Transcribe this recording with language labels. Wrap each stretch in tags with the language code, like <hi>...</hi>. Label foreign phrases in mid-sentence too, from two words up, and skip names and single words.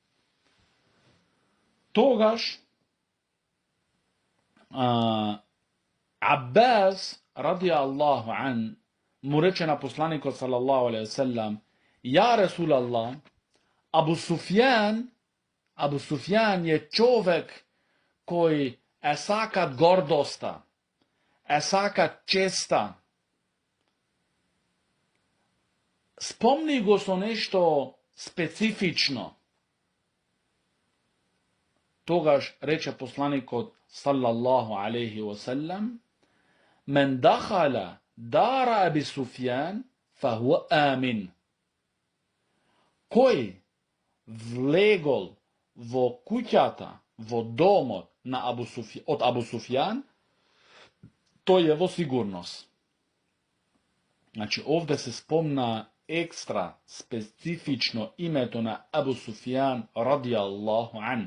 <mk>Тогаш Аббас</mk> <ar>رضي الله عنه</ar> <mk>му рече на посланикот</mk> <ar>صلى الله عليه وسلم: "يا رسول الله,</ar> <mk>Абу Суфјан е човек кој е сакат гордоста, е сакат честа. Спомни го со нешто специфично." Тогаш рече посланикот</mk> <ar>صلى الله عليه وسلم: "من دخل دار أبي سفيان فهو آمن."</ar> <mk>Кој влегол во куќата, во домот на Абу Суфјан, тој е во сигурност. Значи, овде се спомна екстра, специфично името на Абу Суфјан</mk> <ar>رضي الله عنه.</ar>